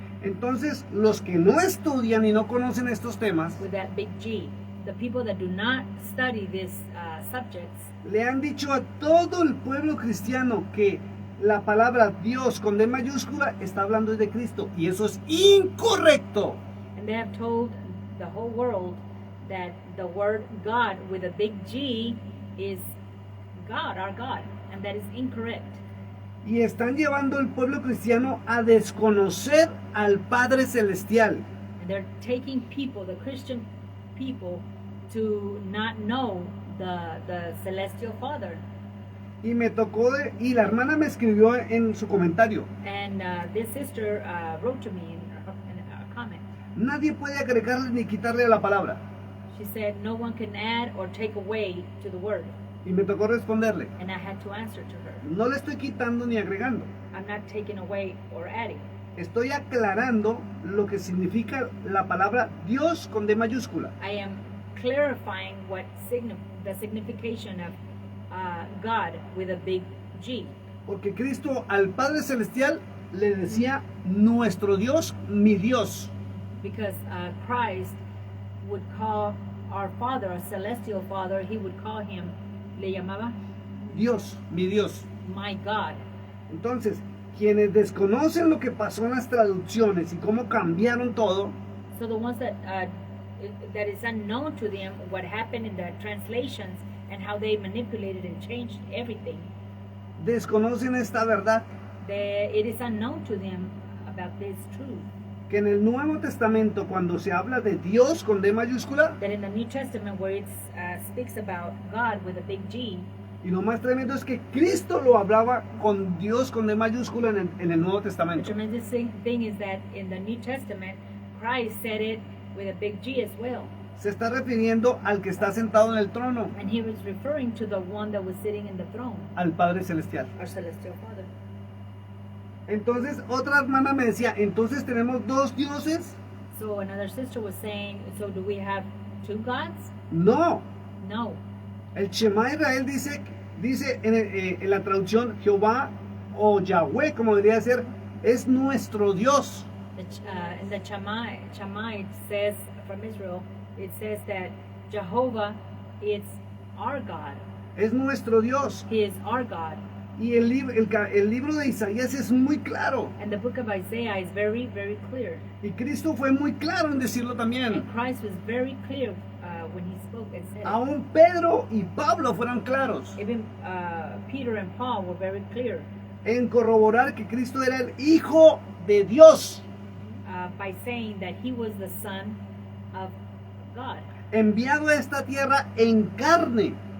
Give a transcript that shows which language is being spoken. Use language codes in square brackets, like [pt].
[es] Entonces, los que no estudian y no conocen estos temas, [en] with that big G. The people that do not study these subjects, [es] le han dicho a todo el pueblo cristiano que la palabra Dios con D mayúscula está hablando de Cristo, y eso es incorrecto. [en] and they have told the whole world that the word God with a big G is God, our God, and that is incorrect. [es] Y están llevando al pueblo cristiano a desconocer al Padre Celestial. [en] And they're taking people, the Christian people, to not know the celestial Father. [es] Y me tocó, y la hermana me escribió en su comentario, [en] And this sister wrote to me in a comment. [es] nadie puede agregarle ni quitarle a la palabra. [en] She said, no one can add or take away to the word. [es] Y me tocó responderle, [en] And I had to answer to her. [es] no le estoy quitando ni agregando. [en] I'm not taking away or adding. [es] Estoy aclarando lo que significa la palabra Dios con D mayúscula. [en] I am clarifying what the signification of God with a big G. [es] Porque Cristo al Padre Celestial le decía nuestro Dios, mi Dios. [en] Because Christ would call our Father, our celestial Father, he would call him, [es] le llamaba, Dios, mi Dios. [en] my God. [es] Entonces, quienes desconocen lo que pasó en las traducciones y cómo cambiaron todo, [en] So the ones that is unknown to them, what happened in the translations and how they manipulated and changed everything, [es] desconocen esta verdad, [en] it is unknown to them about this truth. [es] que en el Nuevo Testamento, cuando se habla de Dios con D mayúscula, [en] That in the New Testament, where it speaks about God with a big G, [es] y lo más tremendo es que Cristo lo hablaba con Dios con D mayúscula en el Nuevo [en] the [es] Testamento. [en] tremendous thing is that in the New Testament, Christ said it with a big G as well. [es] Se está refiriendo al que está sentado en el trono, [en] And he was referring to the one that was sitting in the throne, [es] al Padre Celestial. [en] our celestial Father. [es] Entonces otra hermana me decía, entonces tenemos dos dioses. [en] So another sister was saying, so do we have two gods? [es] No, [en] No. [es] el Shema Israel dice en la traducción Jehová o Yahweh, como debería ser, es nuestro Dios. [en] In the Shammai it says, from Israel, it says that Jehovah is our God. [es] Es nuestro Dios. [en] He is our God. [es] Y el libro de Isaías es muy claro. [en] And the book of Isaiah is very, very clear. [es] Y Cristo fue muy claro en decirlo también. [en] And Christ was very clear when he spoke and said it. [es] Aún Pedro y Pablo fueron claros [en] Even Peter and Paul were very clear [es] en corroborar que Cristo era el Hijo de Dios, [en] by saying that he was the Son of God. [es] enviado a esta tierra en carne,